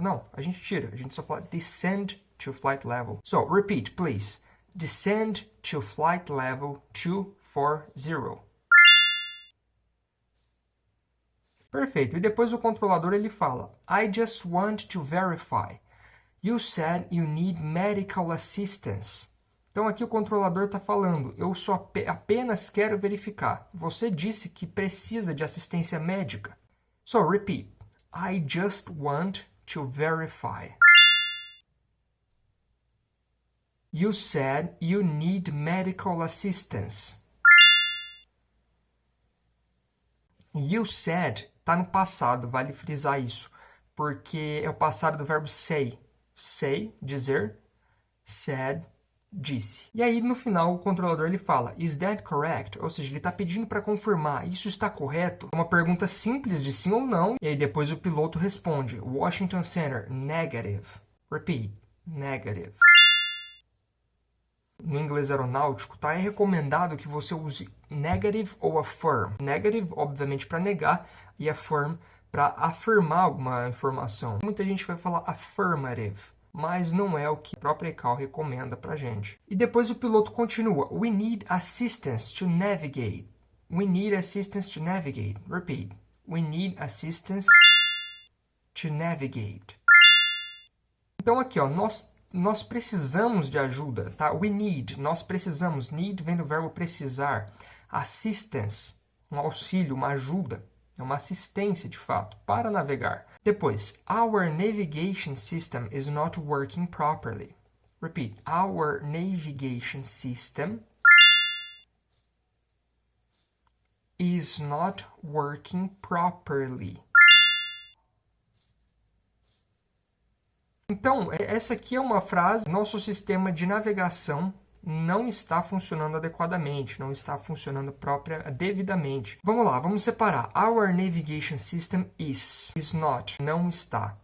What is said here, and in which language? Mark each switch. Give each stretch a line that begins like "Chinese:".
Portuguese: Não, a gente tira. A gente só fala
English: descend to flight level. So, repeat, please. Descend to flight level 240.
Portuguese: Perfeito. E depois o controlador ele fala
English: I just want to verify. You said you need medical assistance.
Portuguese: Então aqui o controlador está falando, eu só apenas quero verificar. Você disse que precisa de assistência médica.
English: So repeat. I just want to verify. You said you need medical assistance.
Portuguese: You said está no passado, vale frisar isso, porque é o passado do verbo say. Say, dizer, said, disse. E aí, no final, o controlador ele fala,
English: is that correct?
Portuguese: Ou seja, ele está pedindo para confirmar, isso está correto? É uma pergunta simples de sim ou não, e aí depois o piloto responde, Washington Center, negative.
English: Repeat, negative.
Portuguese: No inglês aeronáutico, tá? É recomendado que você use negative ou affirm. Negative, obviamente, para negar, e affirm para afirmar alguma informação. Muita gente vai falar affirmative, mas não é o que a própria ECAL recomenda para a gente. E depois o piloto continua.
English: We need assistance to navigate. We need assistance to navigate. Repeat. We need assistance to navigate.
Portuguese: Então aqui, ó, nós precisamos de ajuda, tá? We need, nós precisamos. Need vem do verbo precisar. Assistance, um auxílio, uma ajuda. É uma assistência, de fato, para navegar.
English: Depois, our navigation system is not working properly. Repeat. Our navigation system is not working properly.
Portuguese: Então, essa aqui é uma frase, nosso sistema de navegação não está funcionando adequadamente, não está funcionando devidamente. Vamos lá, vamos separar.
English: Our navigation system is not,
Portuguese: não está.